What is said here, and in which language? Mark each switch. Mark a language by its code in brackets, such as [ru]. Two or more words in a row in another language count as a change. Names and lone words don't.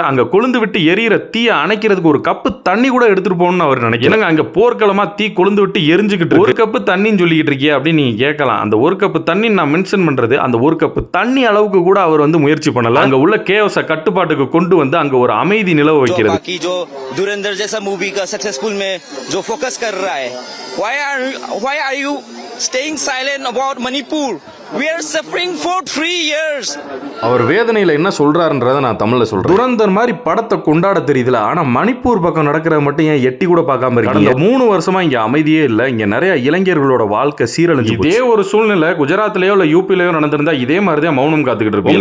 [ta] அங்க கொழுந்து விட்டு எரியிற தீயை அணைக்கிறதுக்கு ஒரு கப்பு தண்ணி கூட எடுத்துட்டு போகணும்னு அவர் நினைக்கிறாங்க. அங்க போர்க்களமா தீ கொழுந்து விட்டு எரிஞ்சுக்கிட்டு ஒரு கப்பு தண்ணின்னு சொல்லிக்கிட்டு இருக்கியா அப்படின்னு நீங்க கேட்கலாம். அந்த ஒரு கப்பு தண்ணி நான் மென்ஷன் பண்றது அந்த ஒரு கப்பு தண்ணி அளவுக்கு கூட அவர் வந்து முயற்சி பண்ணல. அங்க உள்ள கேவஸ கட்டுப்பாட்டுக்கு கொண்டு வந்து அங்க ஒரு அமைதி நிலவ வைக்கிறது. [hi] बाकी जो धुरंधर जैसा मूवी का सक्सेसफुल में जो फोकस कर रहा है, [en] why are you staying silent about Manipur? We are suffering for 3 years. [ta] அவர் வேதனையில என்ன சொல்றாருன்றத நான் தமிழ்ல சொல்றேன். துரந்தர் மாதிரி படத்தை கொண்டாட தெரியுதுல, ஆனா மணிப்பூர் பக்கம் நடக்கிறது மட்டும் ஏன் எட்டி கூட பார்க்காம இருக்கீங்க? 3 வருஷமா இங்க அமைதியே இல்ல. இங்க நிறைய இளைஞர்களோட வாழ்க்கை சீரழிஞ்சு. இதே ஒரு சூழ்நிலை குஜராத்லயோ இல்ல யூபிலயோ நடந்திருந்தா இதே மாதிரிதான் மௌனம் காத்துக்கிட்டு இருப்போம்.